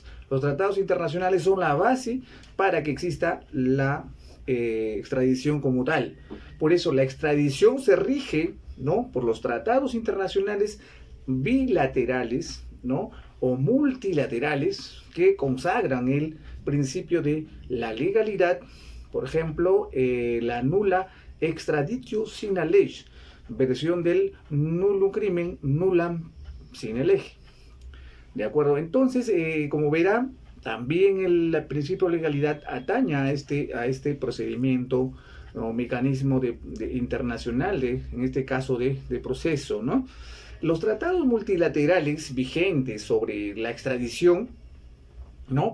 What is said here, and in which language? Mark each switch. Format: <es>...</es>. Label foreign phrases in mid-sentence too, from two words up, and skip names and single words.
<es>Los tratados internacionales son la base para que exista la extradición como tal. Por eso la extradición se rige, ¿no?, por los tratados internacionales bilaterales, ¿no?, o multilaterales que consagran el principio de la legalidad. Por ejemplo, la</es> <la>nulla extraditio sine lege,</la> <es>versión del</es> <la>nullum crimen nullam sine lege.</la> <es>¿De acuerdo? Entonces, como verán, también el principio de legalidad atañe a este procedimiento o mecanismo internacional, en este caso de proceso, ¿no? Los tratados multilaterales vigentes sobre la extradición, ¿no?</es>